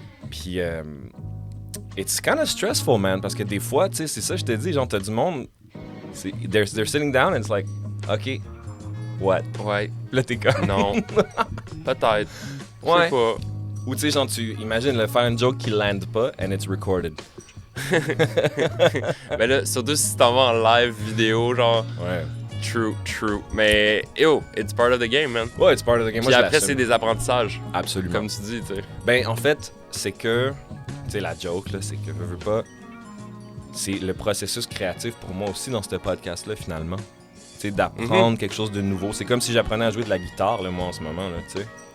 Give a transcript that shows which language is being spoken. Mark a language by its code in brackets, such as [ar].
[fr] Puis, [en] it's kind of stressful, [fr] man, parce que des fois, tu sais, c'est ça, je te dis, genre, t'as du monde, [en] they're sitting down and it's like, OK, what? [fr] Ouais. Là, t'es comme... Non. Peut-être. Ouais. Je sais pas. Ou tu sais, genre, tu imagines faire une joke qui land pas [en] and it's recorded. [fr] Mais là, surtout si tu t'en vas en live vidéo, genre, Ouais. [en] true. Mais, yo, it's part of the game, man. Ouais, it's part of the game. Moi, [fr] Puis je après, l'assume. c'est des apprentissages, Absolument. comme tu dis, tu sais. Ben, en fait, c'est que, tu sais, la joke, là, c'est que, veux pas, c'est le processus créatif pour moi aussi dans ce podcast-là, finalement. Tu sais, d'apprendre quelque chose de nouveau. C'est comme si j'apprenais à jouer de la guitare, là, moi, en ce moment, là, tu sais.